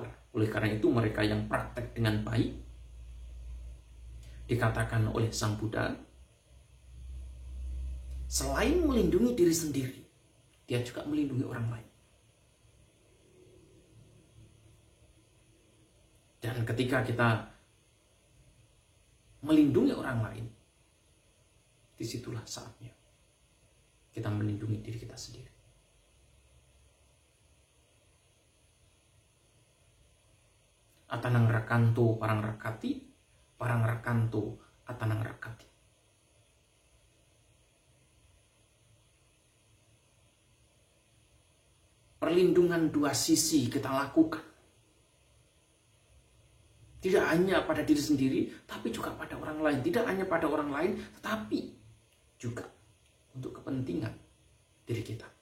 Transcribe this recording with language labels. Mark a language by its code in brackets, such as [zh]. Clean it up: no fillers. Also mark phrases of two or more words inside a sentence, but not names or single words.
[id] Oleh karena itu mereka yang praktek dengan baik, dikatakan oleh Sang Buddha, selain melindungi diri sendiri, dia juga melindungi orang lain. Dan ketika kita melindungi orang lain, disitulah saatnya kita melindungi diri kita sendiri. [pi] Atanang rakanto parang rakati, parang rakanto atanang rakati. [id] Perlindungan dua sisi kita lakukan. Tidak hanya pada diri sendiri, tapi juga pada orang lain. Tidak hanya pada orang lain, tetapi juga untuk kepentingan diri kita.